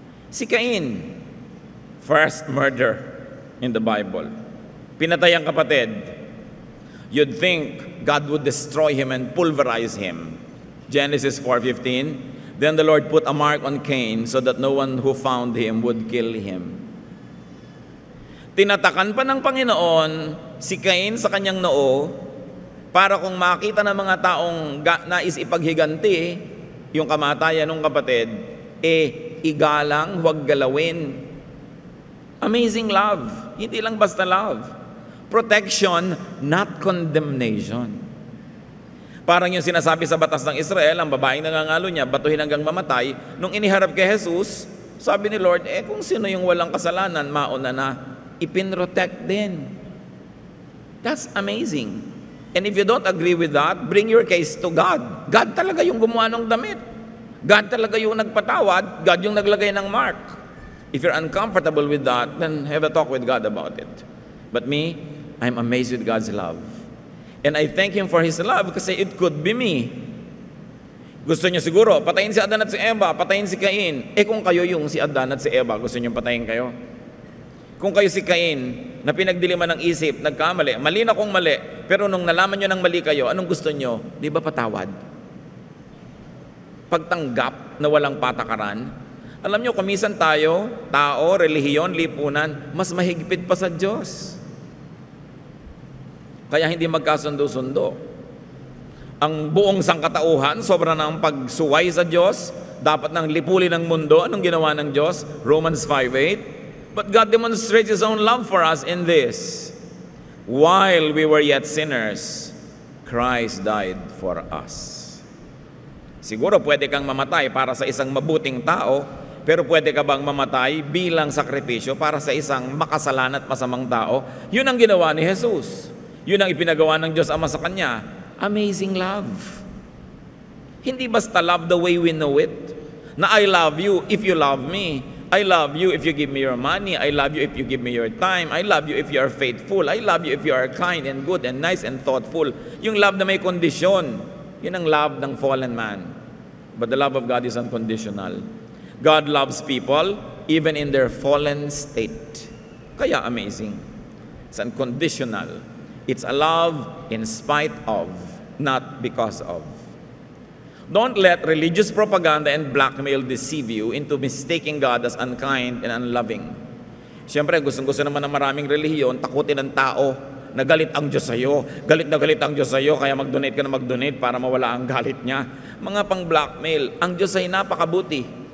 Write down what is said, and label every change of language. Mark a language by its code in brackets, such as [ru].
[en] Si Cain, first murder in the Bible. [tl] Pinatay ang kapatid. [en] You'd think God would destroy him and pulverize him. Genesis 4:15. Then the Lord put a mark on Cain so that no one who found him would kill him. [tl] Tinatakan pa ng Panginoon si Cain sa kanyang noo para kung makita ng mga taong nais ipaghiganti yung kamatayan ng kapatid, igalang, huwag galawin. [en] Amazing love. [tl] Hindi lang basta love. [en] Protection, not condemnation. [tl] Parang yung sinasabi sa batas ng Israel, ang babaeng nangangalo niya, batuhin hanggang mamatay. Nung iniharap kay Jesus, sabi ni Lord, kung sino yung walang kasalanan, mauna na, ipinrotect din. [en] That's amazing. And if you don't agree with that, bring your case to God. [tl] God talaga yung gumawa ng damit. God talaga yung nagpatawad. God yung naglagay ng mark. [en] If you're uncomfortable with that, then have a talk with God about it. But me, I'm amazed with God's love. And I thank Him for His love kasi it could be me. [tl] Gusto niyo siguro, patayin si Adan at si Eva, patayin si Cain. Kung kayo yung si Adan at si Eva, gusto niyo patayin kayo? Kung kayo si Cain, na pinagdiliman ng isip, nagkamali, mali na kung mali, pero nung nalaman niyo ng mali kayo, anong gusto niyo? Di ba patawad? Pagtanggap na walang patakaran. Alam niyo, kumisan tayo, tao, relihiyon, lipunan, mas mahigpit pa sa Diyos. Kaya hindi magkasundo-sundo. Ang buong sangkatauhan, sobra na ang pagsuway sa Diyos, dapat nang lipulin ng mundo. Anong ginawa ng Diyos? Romans 5:8. [en] But God demonstrates His own love for us in this. While we were yet sinners, Christ died for us. [tl] Siguro pwede kang mamatay para sa isang mabuting tao, pero pwede ka bang mamatay bilang sakripisyo para sa isang makasalan at masamang tao? Yun ang ginawa ni Jesus. Yun ang ipinagawa ng Diyos Ama sa Kanya. [en] Amazing love. [tl] Hindi basta [en] love the way we know it. Na I love you if you love me. I love you if you give me your money. I love you if you give me your time. I love you if you are faithful. I love you if you are kind and good and nice and thoughtful. [tl] Yung love na may kondisyon. Yun ang love ng [en] fallen man. But the love of God is unconditional. God loves people even in their fallen state. Kaya amazing. It's unconditional. It's a love in spite of, not because of. Don't let religious propaganda and blackmail deceive you into mistaking God as unkind and unloving. [tl] Siyempre, gustong-gusto naman ng maraming relihiyon, takutin ng tao na galit ang Diyos sa'yo. Galit na galit ang Diyos sa'yo, kaya mag-donate ka na mag-donate para mawala ang galit niya. Mga pang-blackmail. Ang Diyos ay napakabuti.